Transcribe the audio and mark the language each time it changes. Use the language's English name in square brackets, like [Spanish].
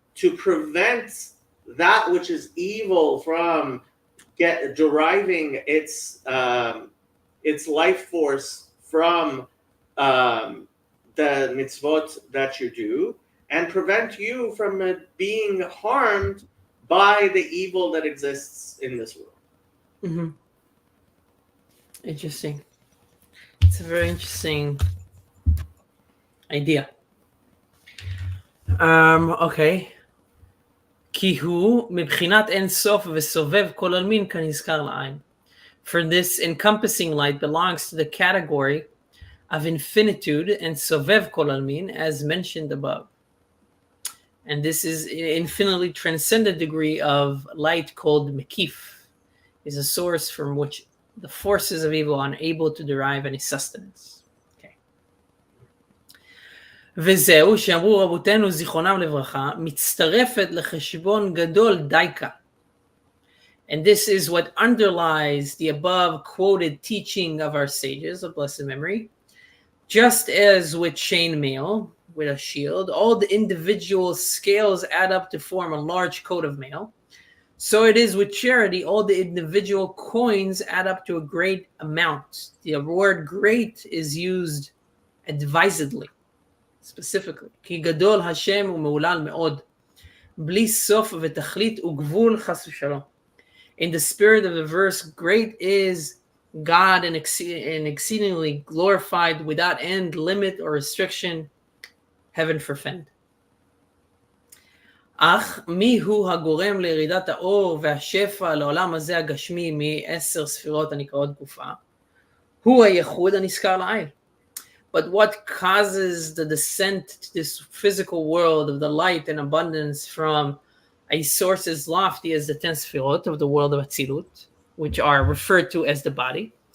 [English] To prevent that which is evil from deriving its life force from the mitzvot that you do, and prevent you from being harmed by the evil that exists in this world. Mhm. Interesting. It's a very interesting idea. Okay. [Hebrew] כי הוא מבחינת אין סוף וסובב כל עלמין כנזכר לעין. [English] For this encompassing light belongs to the category of infinitude and sovev kol almin, as mentioned above. And this is infinitely transcendent degree of light called mekif, is a source from which the forces of evil are unable to derive any sustenance. Okay. [Hebrew] וזהו שאמרו רבותינו זיכרונם לברכה, מצטרפת לחשבון גדול דייקה. [English] And this is what underlies the above quoted teaching of our sages of blessed memory. Just as with chainmail, with a shield, all the individual scales add up to form a large coat of mail. So it is with charity, all the individual coins add up to a great amount. The word great is used advisedly, specifically. [Hebrew] כי גדול השם ומהולל מאוד, בלי סוף ותכלית וגבול חס ושלום. [English] In the spirit of the verse, great is God and exceedingly glorified without end, limit, or restriction. Heaven forfend. [Hebrew] אך מי הוא הגורם לירידת האור והשפע לעולם הזה הגשמי מ10 ספירות הנקראות גופה? הוא הייחוד הנזכר לעיל. [English] But what causes the descent to this physical world of the light and abundance from a source as lofty as the 10 sfirot of the world of Atzilut, which are referred to as the body?